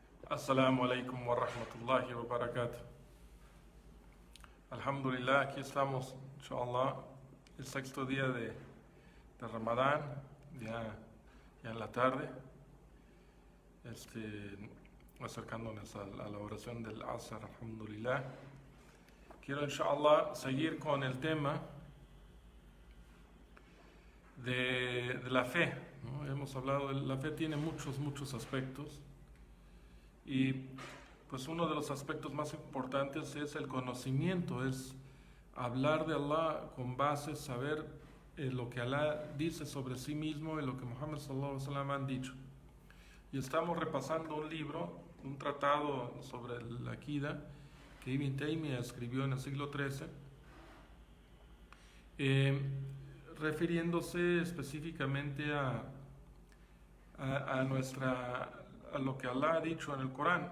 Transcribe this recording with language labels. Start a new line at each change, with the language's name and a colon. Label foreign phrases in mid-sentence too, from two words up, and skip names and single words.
Arabic: السلام عليكم ورحمة الله وبركاته.
Spanish: Alhamdulillah, aquí estamos, inshallah, el sexto día de Ramadán, ya en la tarde, acercándonos a la oración del Asr, alhamdulillah. Quiero, inshallah, seguir con el tema de la fe, ¿no? Hemos hablado de la fe, tiene muchos aspectos. Y pues uno de los aspectos más importantes es el conocimiento, es hablar de Allah con base, saber lo que Allah dice sobre sí mismo y lo que Muhammad
Arabic: صلى الله عليه وسلم
Spanish: han dicho. Y estamos repasando un libro, un tratado sobre la Aqida que Ibn Taymiyyah escribió en el siglo XIII, refiriéndose específicamente a lo que Allah ha dicho en el Corán.